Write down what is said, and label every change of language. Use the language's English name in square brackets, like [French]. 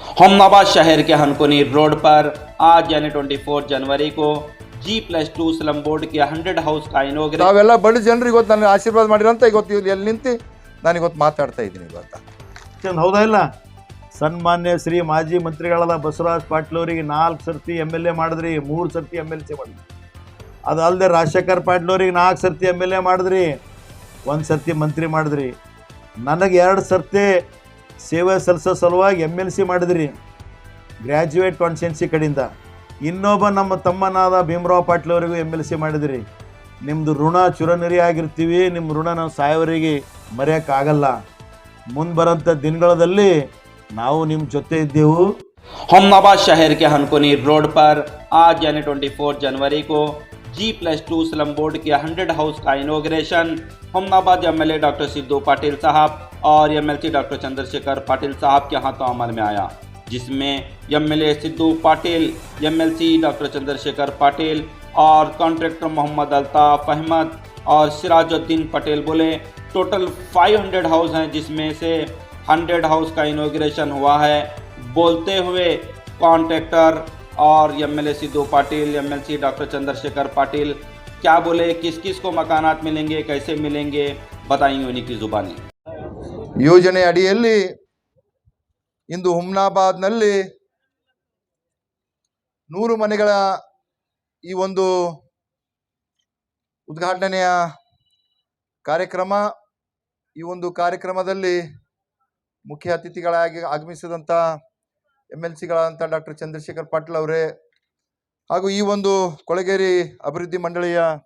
[Hindi] हमनाबाद शहर के हनकुनी रोड पर आज यानी 24 जनवरी को G+2 स्लम बोर्ड के 100 हाउस का इनॉग्रेशन [Kannada] ನಾವೆಲ್ಲ ಬಡ ಜನರಿಗೆ ಇವತ್ತು ನನಗೆ ಆಶೀರ್ವಾದ ಮಾಡಿರಂತ ಇವತ್ತು ಇಲ್ಲಿ ಎಲ್ಲಿ ನಿಂತು ನಾನು ಇವತ್ತು ಮಾತಾಡ್ತಾ ಇದ್ದೀನಿ ಇವತ್ತು. ಹೌದಾ ಇಲ್ಲ? ಸನ್ಮಾನ್ಯ ಶ್ರೀ ಮಾಜಿ ಮಂತ್ರಿಗಳಾದ ಬಸವರಾಜ ಪಾಟೀಲ್ ಅವರಿಗೆ 4 ಸರ್ತಿ MLA ಮಾಡಿದ್ರಿ, 3 ಸರ್ತಿ MLC ಮಾಡಿದ್ರಿ. ಅದಲ್ಲದೆ ರಾಜಶೇಖರ್ ಪಾಟೀಲ್ ಅವರಿಗೆ 4 ಸರ್ತಿ MLA ಮಾಡಿದ್ರಿ, 1 ಸರ್ತಿ ಮಂತ್ರಿ ಮಾಡಿದ್ರಿ. ನನಗೆ 2 ಸರ್ತಿ ಸೇವೆ ಸಲ್ಲಿಸೋ ಸಲುವಾಗಿ MLC ಮಾಡಿದ್ರಿ ಗ್ರ್ಯಾಜುಯೇಟ್ ಕಾನ್ಸ್ಟಿಟ್ಯೂನ್ಸಿ ಕಡೆಯಿಂದ. ಇನ್ನೊಬ್ಬ ನಮ್ಮ ತಮ್ಮನಾದ ಭೀಮರಾವ್ ಪಾಟೀಲ್ ಅವರಿಗೂ MLC ಮಾಡಿದ್ರಿ. ನಿಮ್ಮದು ಋಣ ಚುರನರಿ ಆಗಿರ್ತೀವಿ, ನಿಮ್ಮ ಋಣ ನಾವು ಸಾಯೋವರೆಗೆ ಮರೆಯೋಕ್ಕಾಗಲ್ಲ. ಮುಂದೆ ಬರೋಂಥ ದಿನಗಳಲ್ಲಿ ನಾವು ನಿಮ್ಮ ಜೊತೆ ಇದ್ದೆವು. [Hindi] हमनाबाद शहर के हनकुनी रोड पर आज यानी 24 जनवरी को G+2 स्लम बोर्ड के 100 हाउस का inauguration Humnabad MLA doctor Sidhu Patil साहब और MLC डॉक्टर चंद्रशेखर पाटिल साहब के हाथों अमल में आया, जिसमें MLA Sidhu Patil, MLC doctor Chandrashekhar Patil और कॉन्ट्रैक्टर मोहम्मद अल्ताफ अहमद और सिराजुद्दीन पटेल बोले टोटल 500 हाउस हैं, जिसमें से 100 हाउस का इनॉग्रेशन हुआ है। बोलते हुए कॉन्ट्रैक्टर और MLA Sidhu Patil, MLC doctor Chandrashekhar Patil क्या बोले, किस किस को मकानात मिलेंगे, कैसे मिलेंगे, बताएंगे उन्हीं की जुबानी। [Kannada] ಯೋಜನೆ ಅಡಿಯಲ್ಲಿ ಇಂದು ಹುಮ್ನಾಬಾದ್ನಲ್ಲಿ 100 ಮನೆಗಳ ಈ ಒಂದು ಉದ್ಘಾಟನೆಯ ಕಾರ್ಯಕ್ರಮ. ಈ ಒಂದು ಕಾರ್ಯಕ್ರಮದಲ್ಲಿ ಮುಖ್ಯ ಅತಿಥಿಗಳಾಗಿ ಆಗಮಿಸಿದಂಥ MLCಗಳಾದಂಥ ಡಾಕ್ಟರ್ ಚಂದ್ರಶೇಖರ್ ಪಾಟೀಲ್ ಅವರೇ ಹಾಗೂ ಈ ಒಂದು ಕೊಳಗೇರಿ ಅಭಿವೃದ್ಧಿ ಮಂಡಳಿಯ